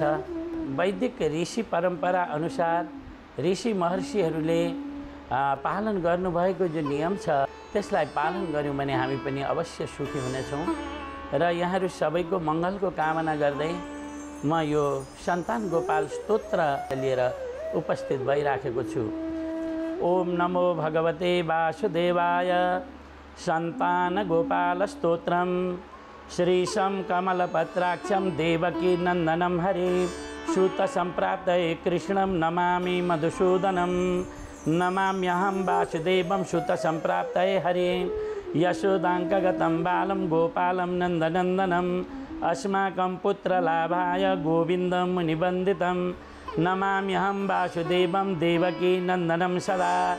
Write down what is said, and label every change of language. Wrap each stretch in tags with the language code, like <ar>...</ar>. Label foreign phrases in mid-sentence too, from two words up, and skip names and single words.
<ne>वैदिक ऋषि परम्परा अनुसार ऋषि महर्षिहरूले पालन गर्नुभएको जो नियम छ त्यसलाई पालन गर्यौं भने हामी पनि अवश्य सुखी हुनेछौं। र यहाँहरु सबैको मंगलको कामना गर्दै म यो सन्तान गोपाल स्तोत्र लिएर उपस्थित भइराखेको छु।</ne> <sa>ओम नमो भगवते वासुदेवाय। सन्तान गोपाल स्तोत्रम श्रीशं कमलपत्राक्षं देवकी नंदनं हरे सूत संप्राप्तये कृष्णं नमामि मधुसूदनं नमाम्यहं वासुदेवं सूत संप्राप्तये हरे यशोदाङ्कगतं बालं गोपालं नन्दनन्दनम् अस्माकं पुत्रलाभाय गोविन्दं मुनिवन्दितं नमाम्यहं वासुदेवं देवकी नन्दनं सदा</sa>